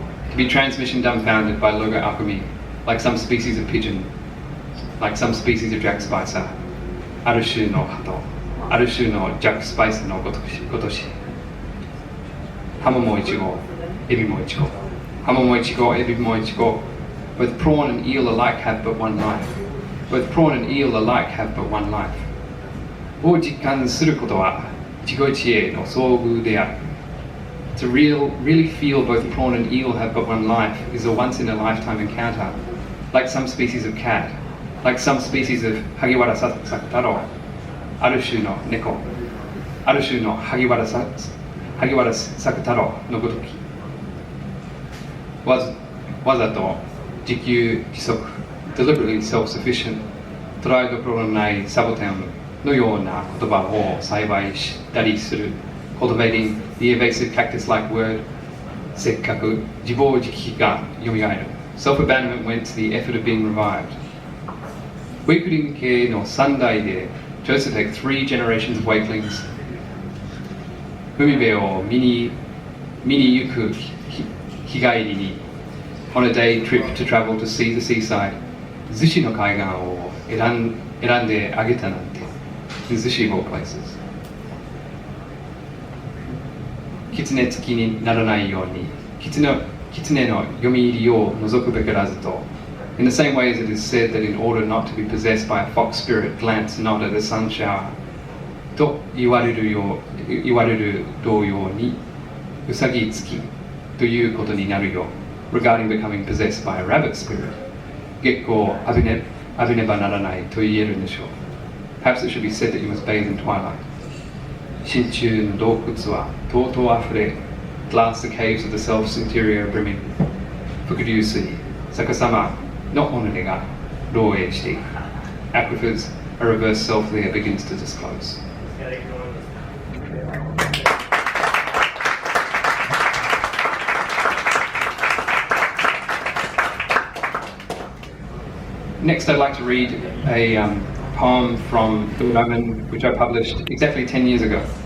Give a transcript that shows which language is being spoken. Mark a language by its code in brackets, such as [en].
[en] To be transmission dumbfounded by logo alchemy, like some species of pigeon, like some species of Jack Spicer, [ja] ある種の鳩、ある種のジャック・スパイスのごとし。ハモもイチゴ、エビもイチゴ。ハモもイチゴ、エビもイチゴ。 [en] Both prawn and eel alike have but one life. Both prawn and eel alike have but one life. [ja] を実感することは一期一会の遭遇である。 [en] To really feel both prawn and eel have but one life is a once-in-a-lifetime encounter, like some species of cat, like some species of [ja] 萩原作太郎、ある種の猫、ある種の萩原作太郎のごとき。わざと自給自足 [en] deliberately self-sufficient [ja] 捉えどころのないサボテンのような言葉を栽培したりする [en] cultivating the evasive cactus-like word [ja] せっかく自暴自棄がよみがえる [en] self-abandonment went to the effort of being revived [ja] Wakeling系の3代で [en] chose to take 3 generations of Wakelings [ja] 海辺を見に行く日帰りに [en] On a day trip to travel to see the seaside, [ja] 逗子の海岸を選んであげたなんて。 [en] 逗子 of all places. [ja] 狐つきにならないように、狐の読み入りを除くべからずと。 [en] In the same way as it is said that in order not to be possessed by a fox spirit, glance not at a sun shower. [ja] と言われる同様に、うさぎつきということになるよ。 [en] Regarding becoming possessed by a rabbit spirit, [ja] 月光を浴びねばならないと言えるんでしょう。 [en] Perhaps it should be said that you must bathe in twilight. [ja] 真鍮の洞窟はとうとう溢れ、 [en] at last the caves of the self's interior are brimming. [ja] 伏流水、逆さまの己が漏洩していく。 [en] Aquifers, a reverse self there begins to disclose. Next, I'd like to read a poem from the Roman, which I published exactly 10 years ago.